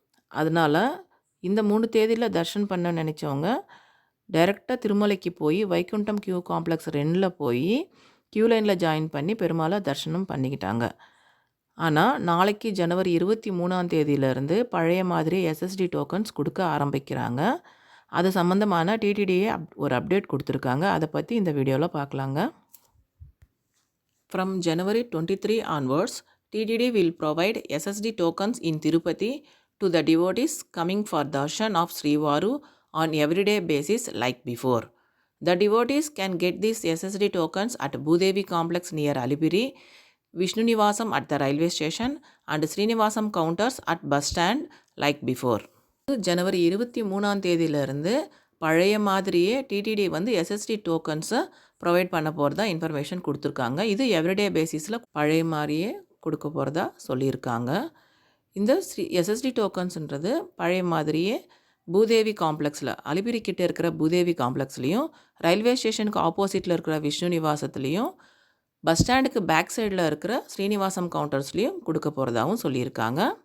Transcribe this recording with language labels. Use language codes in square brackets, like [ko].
[ta] அதனால் இந்த 3 தேதியில் தர்ஷன் பண்ண நினச்சவங்க டைரெக்டாக திருமலைக்கு போய் வைகுண்டம் கியூ காம்ப்ளெக்ஸ் 2ல் போய் கியூ லைனில் ஜாயின் பண்ணி பெருமாளை தரிசனம் பண்ணிக்கிட்டாங்க. ஆனால் நாளைக்கு ஜனவரி 23ஆம் தேதியிலேருந்து பழைய மாதிரி எஸ்எஸ்டி டோக்கன்ஸ் கொடுக்க ஆரம்பிக்கிறாங்க. அது சம்மந்தமான டிடிடிஏ ஒரு அப்டேட் கொடுத்துருக்காங்க. அதை பற்றி இந்த வீடியோவில் பார்க்கலாங்க. [en] From January 23 onwards, TTD will provide SSD tokens in Tirupati to the devotees coming for darshan of Srivaru on everyday basis like before. The devotees can get these SSD tokens at Bhudevi complex near Alipiri, Vishnu Nivasam at the railway station and Srinivasam counters at bus stand like before. [ta] ஜனவரி 23ஆம் தேதியிலிருந்து பழைய மாதிரியே TTD SST டோக்கன்ஸை provide பண்ண போகிறதா information கொடுத்துருக்காங்க. இது everyday பேசிஸில் பழைய மாதிரியே கொடுக்க போகிறதா சொல்லியிருக்காங்க. இந்த எஸ்எஸ்டி டோக்கன்ஸுன்றது பழைய மாதிரியே பூதேவி காம்ப்ளெக்ஸில், அலிபிரி கிட்டே இருக்கிற பூதேவி காம்ப்ளெக்ஸ்லேயும், ரயில்வே ஸ்டேஷனுக்கு ஆப்போசிட்டில் இருக்கிற விஷ்ணு நிவாசத்துலேயும், பஸ் ஸ்டாண்டுக்கு பேக் சைடில் இருக்கிற ஸ்ரீனிவாசம் கவுண்டர்ஸ்லேயும் கொடுக்க போகிறதாகவும் சொல்லியிருக்காங்க.